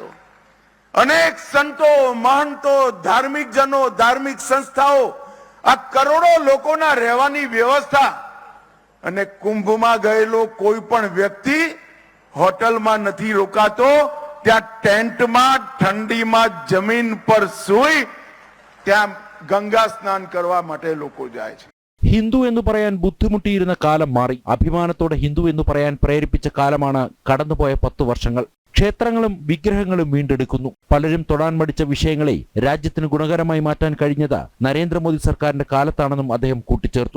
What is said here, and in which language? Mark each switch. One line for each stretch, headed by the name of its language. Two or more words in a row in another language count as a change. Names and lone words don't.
Gujarati: અનેક સંતો, મહંતો, ધાર્મિક જનો, ધાર્મિક સંસ્થાઓ, આ કરોડો લોકોના રહેવાની વ્યવસ્થા અને કુંભમાં ગયેલો કોઈ પણ વ્યક્તિ હોટલમાં નથી રોકાતો. ત્યાં ટેન્ટમાં ઠંડીમાં જમીન પર સૂઈ ત્યાં ગંગા સ્નાન કરવા માટે લોકો જાય છે.
Malayalam: ഹിന്ദു എന്ന് പറയാൻ ബുദ്ധിമുട്ടിയിരുന്ന കാലം മാറി. അഭിമാനത്തോടെ ഹിന്ദു എന്ന് പറയാൻ പ്രേരിപ്പിച്ച കാലമാണ് കടന്നുപോയ 10 വർഷങ്ങൾ. ക്ഷേത്രങ്ങളും വിഗ്രഹങ്ങളും വീണ്ടെടുക്കുന്നു. പലരും തൊടാൻ മടിച്ച വിഷയങ്ങളെ രാജ്യത്തിന് ഗുണകരമായി മാറ്റാൻ കഴിഞ്ഞത് നരേന്ദ്രമോദി സർക്കാരിന്റെ കാലത്താണെന്നും അദ്ദേഹം കൂട്ടിച്ചേർത്തു.